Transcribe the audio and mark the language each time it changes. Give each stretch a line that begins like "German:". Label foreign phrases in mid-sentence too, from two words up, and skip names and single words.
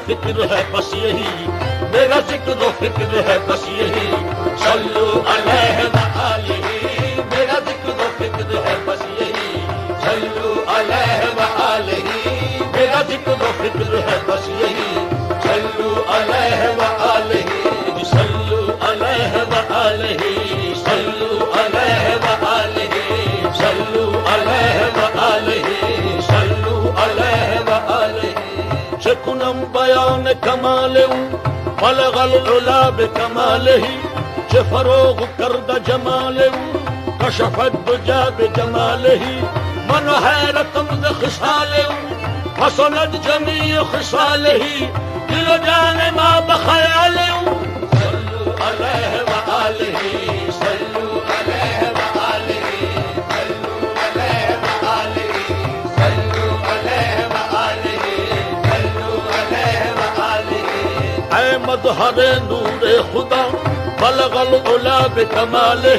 Urdu: فکر ہے بس یہی، میرا ذکر و فکر ہے بس یہی،
Arabic: صلو علیہ وآلہ،
Urdu: میرا ذکر و فکر ہے بس یہی،
Arabic: صلو علیہ وآلہ،
Urdu: میرا ذکر و فکر ہے بس یہی،
Arabic: صلو علیہ وآلہ، صلو علیہ وآلہ، صلو علیہ وآلہ، صلو علیہ وآلہ، صلو علیہ وآلہ.
Persian: چه کنم بیان کمال او،
Arabic: بلغ العلا بکماله،
Persian: چه فروغ کرد جمال او،
Arabic: کشف الدجا بجماله،
Persian: من حیرتم ز خصال او،
Arabic: حسنت جمیع خصاله،
Persian: دل و جان ما بخیال او،
Arabic: صلو علیہ وآلہ، صلو علیہ وآلہ، صلو علیہ وآلہ، صلو علیہ وآلہ، صلو علیہ وآلہ.
Urdu: اے مظہر نور خدا
Arabic: بلغ العلا بکمالہ،